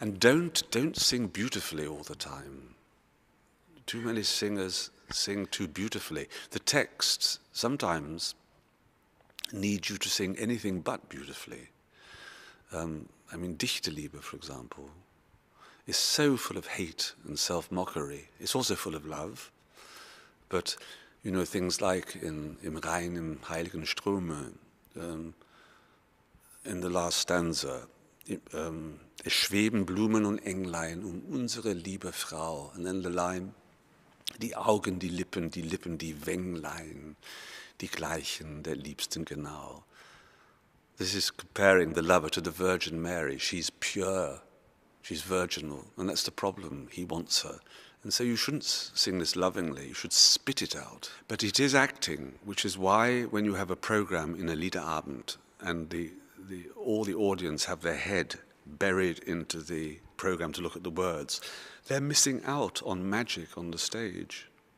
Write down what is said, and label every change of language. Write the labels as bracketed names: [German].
[English] And don't sing beautifully all the time. Too many singers sing too beautifully. The texts sometimes need you to sing anything but beautifully. I mean, Dichterliebe, for example, is so full of hate and self-mockery. It's also full of love. But, things like [German] im Rhein, im heiligen Strome, [English] in the last stanza, [German] es schweben Blumen und Englein unsere liebe Frau. [English] And then the line, [German] die Augen, die Lippen, die Wänglein, die gleichen der Liebsten genau. [English] This is comparing the lover to the Virgin Mary. She's pure, she's virginal, and that's the problem. He wants her. And so you shouldn't sing this lovingly, you should spit it out. But it is acting, which is why when you have a program in a Liederabend and all the audience have their head buried into the program to look at the words, they're missing out on magic on the stage.